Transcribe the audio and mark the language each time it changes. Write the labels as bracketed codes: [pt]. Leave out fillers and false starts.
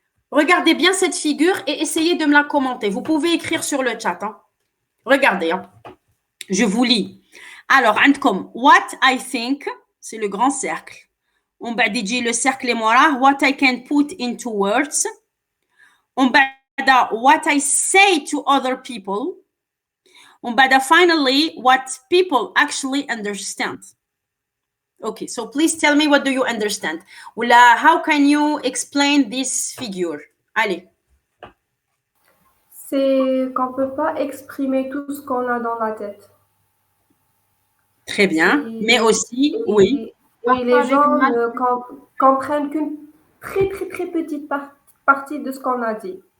[fr] Regardez bien cette figure et essayez de me la commenter. Vous pouvez écrire sur le chat. Hein. Regardez, hein. Je vous lis. Alors, [ar] عندكم [en] what I think, [fr] c'est le grand cercle. On [ar] بعد يجي [fr] le cercle et moi [en] what I can put into words. [fr] On [ar] بعد [en] what I say to other people. [fr] On [ar] بعد [en] finally what people actually understand. Okay, so please tell me what do you understand? Oula, how can you explain this figure? [fr] Allez. C'est qu'on ne peut pas exprimer tout ce qu'on a dans la tête. Très bien, mais aussi, oui. Oui, les gens ne comprennent qu'une très petite partie de ce qu'on a dit.